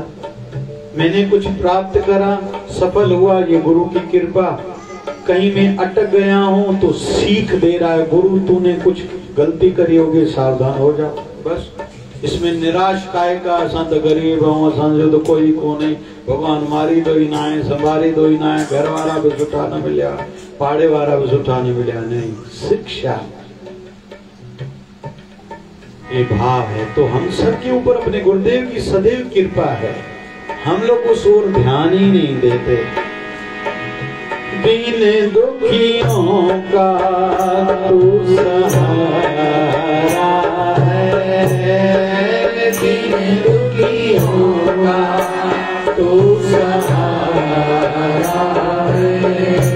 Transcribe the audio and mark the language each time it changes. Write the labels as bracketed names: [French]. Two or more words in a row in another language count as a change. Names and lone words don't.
[Hindi] मैंने कुछ प्राप्त करा, सफल हुआ, ये गुरु की कृपा। कहीं मैं अटक गया हूं तो सीख दे रहा है गुरु, तूने कुछ गलती करी होगी, सावधान हो जाओ। बस इसमें निराश [Sindhi] काय का, असां तो गरीब हूं, असांजो तो कोई कोन्हे, भगवान मारी दो ही ना है, संभारी दो ही ना है, घर वाला भी सुठा न मिलिया, पाड़े वाला भी सुठा न मिलिया। [Hindi] नहीं, शिक्षा ये भाव है। तो हम सब के ऊपर अपने गुरुदेव की सदैव कृपा है, हम लोग उस ओर ध्यान ही नहीं देते। दीन दुखियों का तू सहारा है, दीन दुखियों का तू सहारा है।